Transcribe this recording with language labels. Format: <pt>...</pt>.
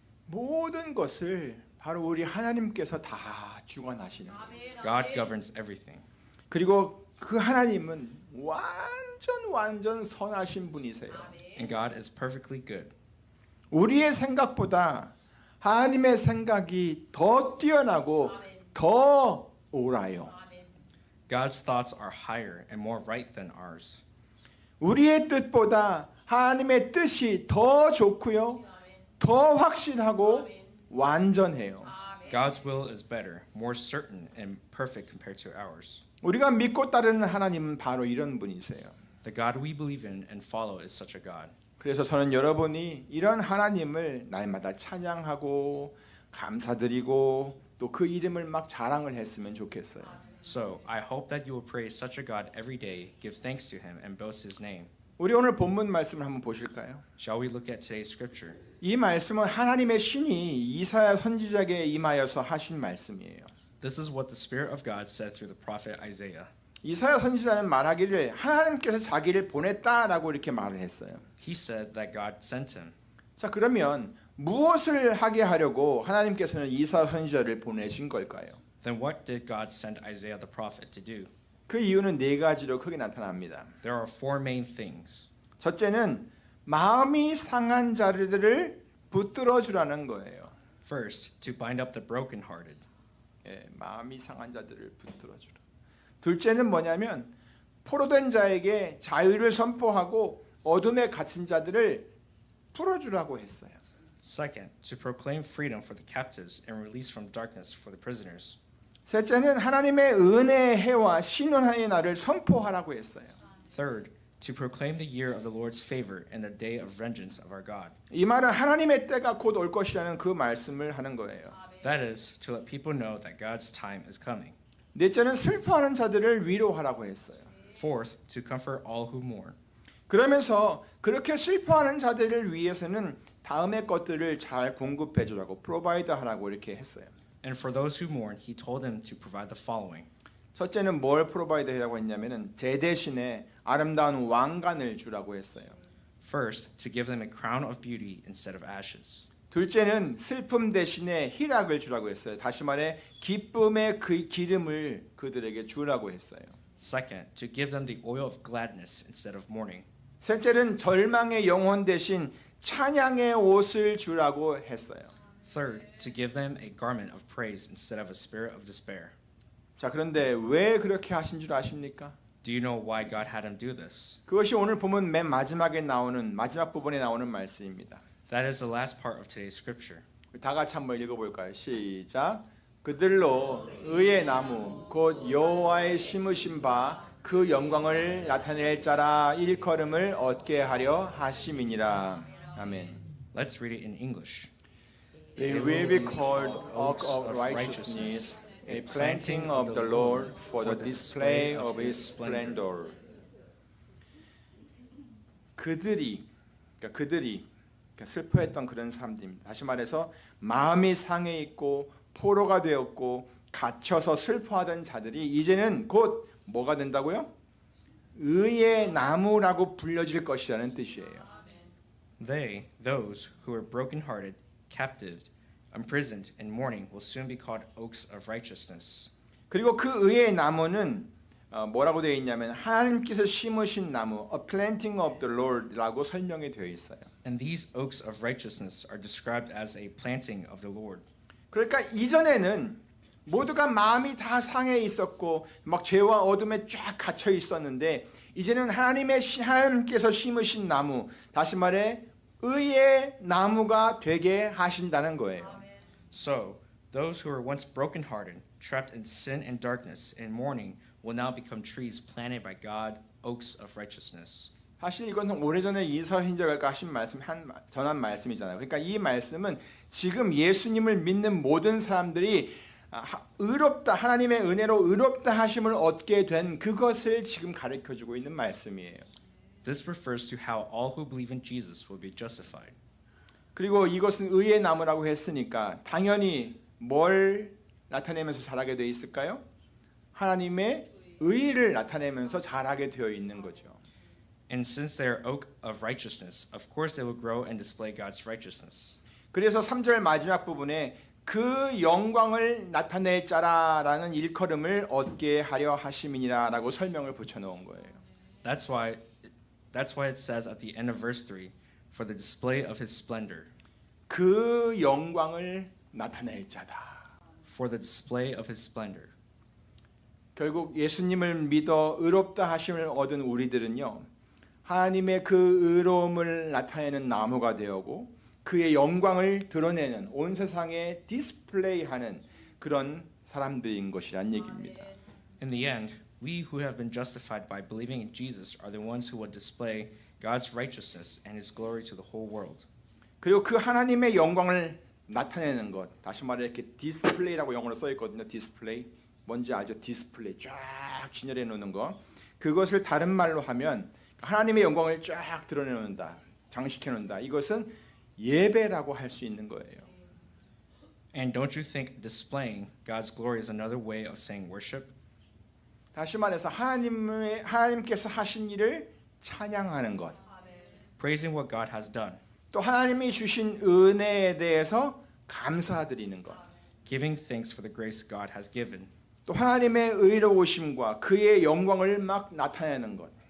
<ko>모든 것을 바로 우리 하나님께서 다 주관하시는 거예요.</ko> <en>God governs everything.</en> <ko>그리고 그 하나님은 완전 선하신 분이세요.</ko> <en>And God is perfectly good.</en> <ko>우리의 생각보다 하나님의 생각이 더 뛰어나고 더 옳아요.</ko> <en>God's thoughts are higher and more right than ours.</en> <ko>우리의 뜻보다 하나님의 뜻이 더 좋고요. 더 확실하고 완전해요.</ko> <en>God's will is better, more certain and perfect compared to ours.</en> <ko>우리가 믿고 따르는 하나님은 바로 이런 분이세요.</ko> <en>The God we believe in and follow is such a God.</en> <ko>그래서 저는 여러분이 이런 하나님을 날마다 찬양하고 감사드리고 또 그 이름을 막 자랑을 했으면 좋겠어요.</ko> <en>So, I hope that you will praise such a God every day, give thanks to Him, and boast His name.</en> <ko>우리 오늘 본문 말씀을 한번 보실까요?</ko> <en>Shall we look at today's scripture?</en> <ko>이 말씀은 하나님의 신이 이사야 선지자에게 임하여서 하신 말씀이에요.</ko> <en>This is what the Spirit of God said through the prophet Isaiah.</en> <ko>이사야 선지자는 말하기를 하나님께서 자기를 보냈다라고 이렇게 말을 했어요.</ko> <en>He said that God sent him.</en> <ko>자, 그러면 무엇을 하게 하려고 하나님께서는 이사야 선지자를 보내신 걸까요?</ko> <en>Then what did God send Isaiah the prophet to do?</en> <ko>그 이유는 네 가지로 크게 나타납니다.</ko> <en>There are four main things.</en> <ko>첫째는 마음이 상한 자들을 붙들어 주라는 거예요.</ko> <en>First, to bind up the brokenhearted.</en> <ko>예, 마음이 상한 자들을 붙들어 주라. 둘째는 뭐냐면 포로된 자에게 자유를 선포하고 어둠에 갇힌 자들을 풀어주라고 했어요.</ko> <en>Second, to proclaim freedom for the captives and release from darkness for the prisoners.</en> <ko>셋째는 하나님의 은혜의 해와 신원하의 날을 선포하라고 했어요.</ko> <en>Third, to proclaim the year of the Lord's favor and the day of vengeance of our God.</en> <ko>이 말은 하나님의 때가 곧 올 것이라는 그 말씀을 하는 거예요.</ko> <en>That is, to let people know that God's time is coming.</en> <ko>넷째는 슬퍼하는 자들을 위로하라고 했어요.</ko> <en>Fourth, to comfort all who mourn.</en> <ko>그러면서 그렇게 슬퍼하는 자들을 위해서는 다음의 것들을 잘 공급해 주라고 프로바이드 하라고 이렇게 했어요.</ko> <en>And for those who mourn, he told them to provide the following.</en> <ko>첫째는 뭘 프로바이드 하라고 했냐면은 제 대신에 아름다운 왕관을 주라고 했어요.</ko> <en>First, to give them a crown of beauty instead of ashes.</en> <ko>둘째는 슬픔 대신에 희락을 주라고 했어요. 다시 말해 기쁨의 그 기름을 그들에게 주라고 했어요.</ko> <en>Second, to give them the oil of gladness instead of mourning.</en> <ko>셋째는 절망의 영혼 대신 찬양의 옷을 주라고 했어요.</ko> <en>Third, to give them a garment of praise instead of a spirit of despair.</en> <ko>자, 그런데 왜 그렇게 하신 줄 아십니까?</ko> <en>Do you know why God had him do this?</en> <ko>그것이 오늘 보면 맨 마지막에 나오는 마지막 부분에 나오는 말씀입니다.</ko> <en>That is the last part of today's scripture.</en> <ko>다 같이 한번 읽어볼까요? 시작. 그들로 의의 나무 곧 여호와의 심으신 바 그 영광을 나타낼 자라 일컬음을 얻게 하려 하심이니라. 아멘.</ko> <en>Let's read it in English. They will be called oak of righteousness, a planting of the Lord for the display of His splendor.</en> <ko>그들이 슬퍼했던 그런 사람들입니다. 다시 말해서 마음이 상해 있고 포로가 되었고 갇혀서 슬퍼하던 자들이 이제는 곧 뭐가 된다고요? 의의 나무라고 불려질 것이라는 뜻이에요.</ko> <en>They, those who are brokenhearted, captive, imprisoned, and mourning will soon be called oaks of righteousness.</en> <ko>그리고 그 의의 나무는 뭐라고 되어 있냐면 하나님께서 심으신 나무,</ko> <en>a planting of the Lord</en> <ko>라고 설명이 되어 있어요.</ko> <en>And these oaks of righteousness are described as a planting of the Lord.</en> <ko>그러니까 이전에는 모두가 마음이 다 상해 있었고 막 죄와 어둠에 쫙 갇혀 있었는데 이제는 하나님께서 심으신 나무, 다시 말해 의의 나무가 되게 하신다는 거예요.</ko> <en>So, those who were once brokenhearted, trapped in sin and darkness and mourning will now become trees planted by God, oaks of righteousness.</en> <ko>사실 이건 오래전에 이서신자가 하신 전한 말씀이잖아요. 그러니까 이 말씀은 지금 예수님을 믿는 모든 사람들이 의롭다, 하나님의 은혜로 의롭다 하심을 얻게 된 그것을 지금 가르쳐주고 있는 말씀이에요.</ko> <en>This refers to how all who believe in Jesus will be justified.</en> <ko>그리고 이것은 의의 나무라고 했으니까 당연히 뭘 나타내면서 자라게 되어 있을까요? 하나님의 의를 나타내면서 자라게 되어 있는 거죠.</ko> <en>And since they are oak of righteousness, of course they will grow and display God's righteousness.</en> <ko>그래서 3절 마지막 부분에 그 영광을 나타낼 자라라는 일컬음을 얻게 하려 하심이니라라고 설명을 붙여 놓은 거예요.</ko> <en>That's why it says at the end of verse 3, for the display of his splendor.</en> <ko>그 영광을 나타낼 자다.</ko> <en>For the display of his splendor.</en> <ko>결국 예수님을 믿어 의롭다 하심을 얻은 우리들은요. 하나님의 그 의로움을 나타내는 나무가 되었고 그의 영광을 드러내는 온 세상에 디스플레이하는 그런 사람들인 것이란 얘기입니다.</ko> <en>In the end, we who have been justified by believing in Jesus are the ones who will display God's righteousness and his glory to the whole world.</en> <ko>그리고 그 하나님의 영광을 나타내는 것, 다시 말해 이렇게 디스플레이라고 영어로 써 있거든요. 디스플레이. 뭔지 알죠? 디스플레이 쫙 진열해 놓는 거. 그것을 다른 말로 하면 하나님의 영광을 쫙 드러내 놓는다. 장식해 놓는다. 이것은 예배라고 할 수 있는 거예요.</ko> <en>And don't you think displaying God's glory is another way of saying worship?</en> <ko>다시 말해서 하나님께서 하신 일을 찬양하는 것.</ko> <en>Praising what God has done.</en> <ko>또 하나님이 주신 은혜에 대해서 감사드리는 것.</ko> <en>Giving thanks for the grace God has given.</en> <ko>또 하나님의 의로우심과 그의 영광을 막 나타내는 것.</ko>